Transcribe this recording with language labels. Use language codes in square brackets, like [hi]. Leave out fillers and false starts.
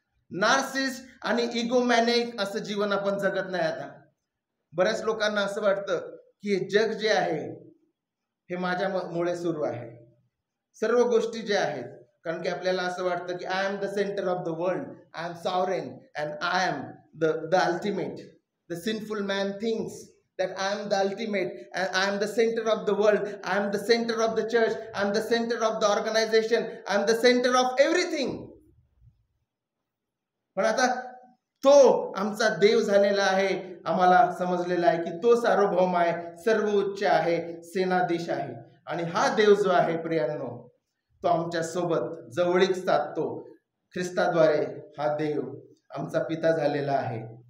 [mr] Narcissist आणि इगोमॅनिक असं जीवन आपण जगत नाही. आता बऱ्याच लोकांना असं वाटतं की हे जग जे आहे हे माझ्यामुळे सुरू आहे. सर्व गोष्टी ज्या आहेत, कारण की आपल्याला असं वाटतं की [en] I am the centre of the world, I am sovereign and I am the ultimate. The sinful man thinks that I am the ultimate and I am the center of the world, I am the center of the church, I am the center of the organization, I am the center of everything. [mr] पण आता तो आमचा देव झालेला आहे. आम्हाला समजलेला आहे की तो सार्वभौम आहे, सर्वोच्च आहे, सेनाधीश आहे. आणि हा देव जो आहे प्रियांनो, तो आमच्या सोबत जवळीक साधतो. ख्रिस्ताद्वारे हा देव आमचा पिता झालेला आहे.